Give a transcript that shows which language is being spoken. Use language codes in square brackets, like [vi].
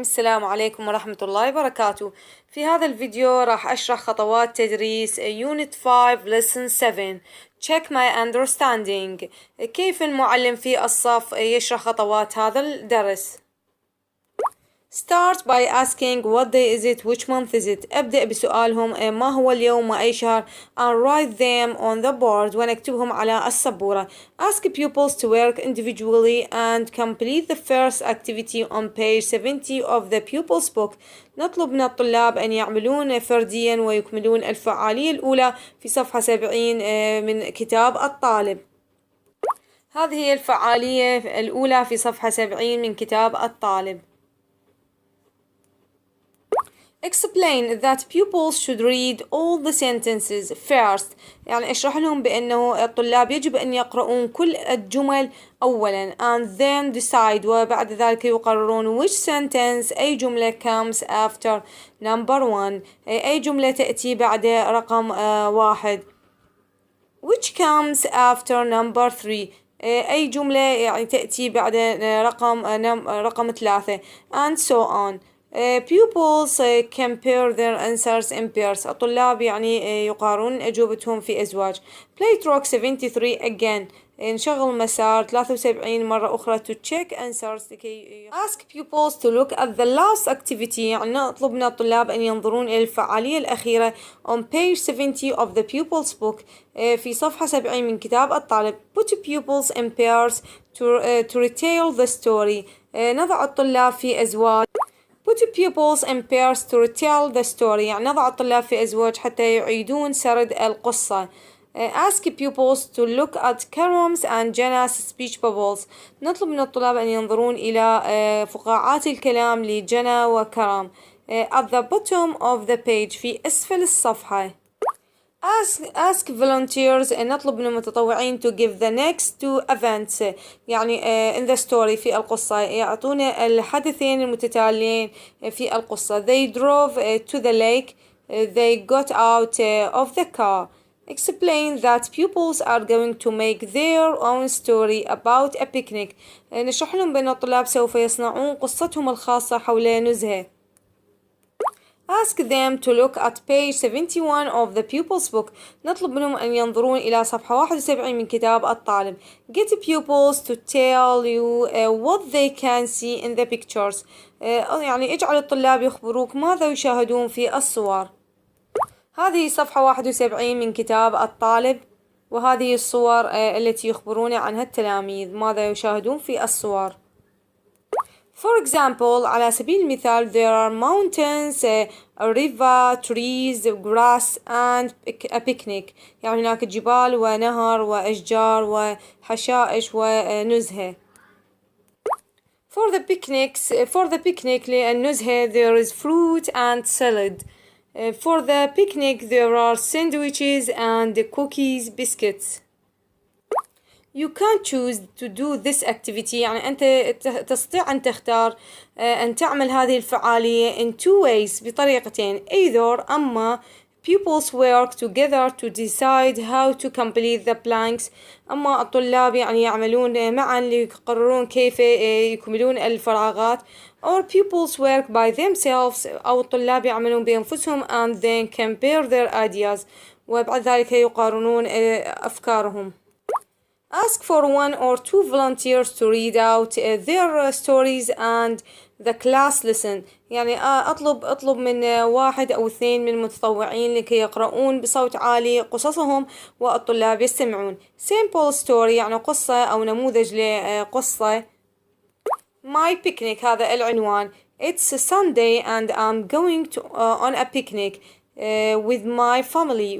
[ar] السلام عليكم ورحمة الله وبركاته. في هذا الفيديو راح أشرح خطوات تدريس [en] Unit 5 Lesson 7 Check my understanding. [ar] كيف المعلم في الصف يشرح خطوات هذا الدرس. [en] Start by asking what day is it, which month is it. [ar] أبدأ بسؤالهم ما هو اليوم وأي شهر [en] and write them on the board [ar] ونكتبهم على السبورة. [en] Ask pupils to work individually and complete the first activity on page 70 of the pupils book. [ar] نطلب من الطلاب أن يعملون فرديا ويكملون الفعالية الأولى في صفحة 70 من كتاب الطالب. هذه هي الفعالية الأولى في صفحة 70 من كتاب الطالب. [en] Explain that pupils should read all the sentences first. [ar] يعني اشرح لهم بأنه الطلاب يجب أن يقرؤون كل الجمل أولا [en] and then decide [ar] وبعد ذلك يقررون [en] which sentence [ar] أي جملة [en] comes after number 1 [ar] أي جملة تأتي بعد رقم 1 [en] which comes after number 3 [ar] أي جملة يعني تأتي بعد رقم 3 [en] and so on. Pupils compare their answers in pairs. [ar] الطلاب يعني يقارنون أجوبتهم في أزواج. [en] Play track 73 again. [ar] نشغل مسار 73 مرة أخرى [en] to check answers [ar] لكي [en] ask pupils to look at the last activity. [ar] يعني نطلب من الطلاب أن ينظرون إلى الفعالية الأخيرة [en] on page 70 of the pupils book. [ar] في صفحة 70 من كتاب الطالب. [en] Put pupils in pairs to retell the story. [ar] نضع الطلاب في أزواج. [en] Put pupils in pairs to retell the story. [ar] يعني نضع الطلاب في أزواج حتى يعيدون سرد القصة. [en] Ask pupils to look at Karam's and Jana's speech bubbles. [ar] نطلب من الطلاب أن ينظرون إلى فقاعات الكلام لجنا وكرام. [en] At the bottom of the page [ar] في أسفل الصفحة. [en] Ask volunteers. [ar] نطلب من المتطوعين [en] to give the next two events. [ar] يعني [en] in the story [ar] في القصة يعطونا الحدثين المتتاليين في القصة. [en] They drove to the lake. They got out of the car. Explain that pupils are going to make their own story about a picnic. [ar] نشرح لهم بأن الطلاب سوف يصنعون قصتهم الخاصة حول نزهة. [en] Ask them to look at page 71 of the pupils book. [ar] نطلب منهم أن ينظرون إلى صفحة 71 من كتاب الطالب. [en] Get pupils to tell you what they can see in the pictures. [ar] يعني اجعل الطلاب يخبروك ماذا يشاهدون في الصور. هذه صفحة 71 من كتاب الطالب وهذه الصور التي يخبرون عنها التلاميذ ماذا يشاهدون في الصور. [en] For example, [ar] على سبيل المثال, [en] there are mountains, a river, trees, grass, and a picnic. [ar] يعني هناك جبال ونهر وأشجار وحشائش ونزهة. [en] For the picnic [ar] للنزهة, [en] there is fruit and salad. For the picnic, there are sandwiches and cookies, biscuits. You can choose to do this activity. [ar] يعني أنت تستطيع أن تختار أن تعمل هذه الفعالية [en] in two ways [ar] بطريقتين. [en] Either [ar] أما [en] pupils work together to decide how to complete the blanks. [ar] أما الطلاب يعني يعملون معا ليقررون كيف يكملون الفراغات. [en] Or pupils work by themselves. [ar] أو الطلاب يعملون بأنفسهم [en] and then compare their ideas. [ar] وبعد ذلك يقارنون أفكارهم. [en] Ask for one or two volunteers to read out their stories and the class listen. [ar] يعني أطلب من واحد أو اثنين من المتطوعين لكي يقرؤون بصوت عالي قصصهم والطلاب يستمعون. [en] Simple story [ar] يعني قصة أو نموذج لقصة. [en] My picnic [ar] هذا العنوان. [en] It's a Sunday and I'm going on a picnic with my family.